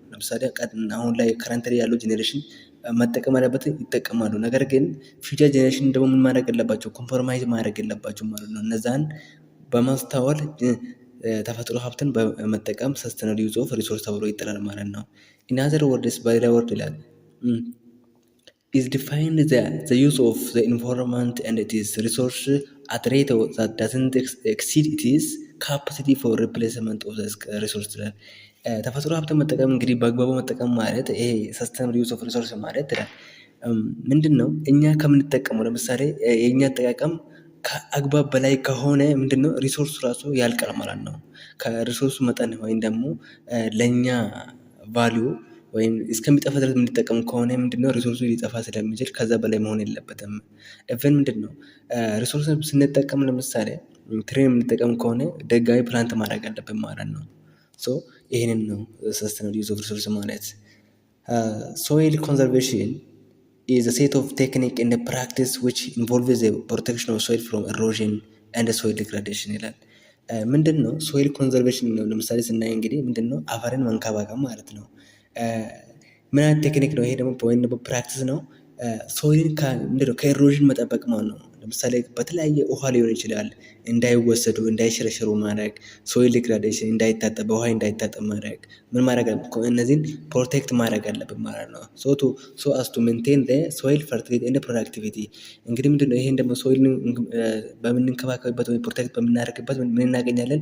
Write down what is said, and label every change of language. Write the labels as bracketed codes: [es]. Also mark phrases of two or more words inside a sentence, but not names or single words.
[am] ለምሳሌ አሁን ላይ ከረንት ላይ ያለው ጄኔሬሽን መጠቀም አለበት፣ ይጠቀማሉ። ነገር ግን [en] future generation [am] ደግሞ ምን ማድረግ የለባቸው? ኮምፕሮማይዝ ማድረግ የለባቸው ማለት ነው። እነዛን በማስተዋል ተፈጥሮ ሀብትን በመጠቀም [en] sustainable use of resource [am] ተብሎ ይጠራል ማለት ነው። [en] in other words [am] በሌላ ወርድ ይላል [en] is defined the use of the environment and its resource at rate that doesn't exceed its capacity for replacement of the resource [am] ይላል። ተፈጥሮ ሀብትን መጠቀም እንግዲህ በአግባቡ መጠቀም ማለት ይሄ [en] sustainable use of resource [am] ማለት ምንድን ነው? እኛ ከምንጠቀመው ለምሳሌ የእኛ አጠቃቀም ከአግባብ በላይ ከሆነ ምንድነው? ሪሶርሱ ራሱ ያልቃል ማለት ነው። ከሪሶርሱ መጠን ወይም ደግሞ ለእኛ ቫሊዩ ወይም እስከሚጠፋ ድረስ የምንጠቀም ከሆነ ምንድነው? ሪሶርሱ ሊጠፋ ስለሚችል ከዛ በላይ መሆን የለበትም። ኢቨን ምንድነው? ሪሶርስ ስንጠቀም ለምሳሌ ትሬን የምንጠቀም ከሆነ ደጋሚ ፕላንት ማድረግ አለብን ማለት ነው። ይህንን ነው [en] sustainable use of resource [am] ማለት። [en] soil conservation is a set of technique and a practice which involves the protection of soil from erosion and soil degradation [am] ይላል። ምንድን ነው [en] soil conservation [am] ነው? ለምሳሌ ስናይ እንግዲህ ምንድን ነው? አፈርን መንከባከብ ማለት ነው። ምን አይነት ቴክኒክ ነው ይሄ? ደግሞ ወይም ደግሞ ፕራክቲስ ነው። ሶይልን ከኤሮዥን መጠበቅ ማለት ነው። ለምሳሌ በተለያየ ውሃ ሊሆን ይችላል እንዳይወሰዱ እንዳይሸረሸሩ ማድረግ፣ [en] soil degradation [am] እንዳይታጠብ በውሃ እንዳይታጠብ ማድረግ፣ ምን ማድረግ እነዚህን ፕሮቴክት ማድረግ አለብን ማለት ነው። [en] so as to maintain soil fertility and productivity። [am] እንግዲህ ምንድን ነው ይሄን ደግሞ ሶይል በምንንከባከብበት ወይ ፕሮቴክት በምናደርግበት ምን እናገኛለን?